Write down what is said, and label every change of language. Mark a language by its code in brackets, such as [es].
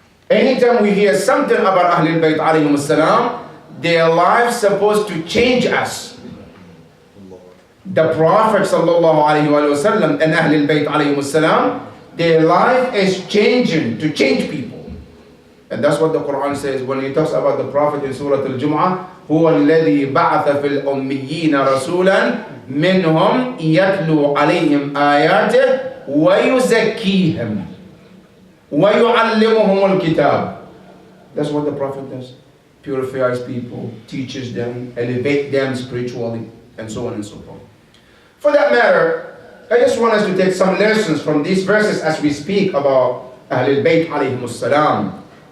[en] Anytime we hear something about Ahlul-bait alayhim salam, their lives supposed to change us. The Prophet sallallahu alayhi wa sallam and Ahlul-bait alayhim salam, their life is changing, to change people. And that's what the Quran says when he talks about the Prophet in Surah Al-Jum'ah. [ar] هو الذي بعث في الأميين رسولا منهم يتلو عليهم آياته ويزكيهم ويعلمهم الكتاب. [en] That's what the Prophet does. Purifies people, teaches them, elevate them spiritually, and so on and so forth. For that matter, I just want us to take some lessons from these verses as we speak about Ahlul-bait alayhim salam.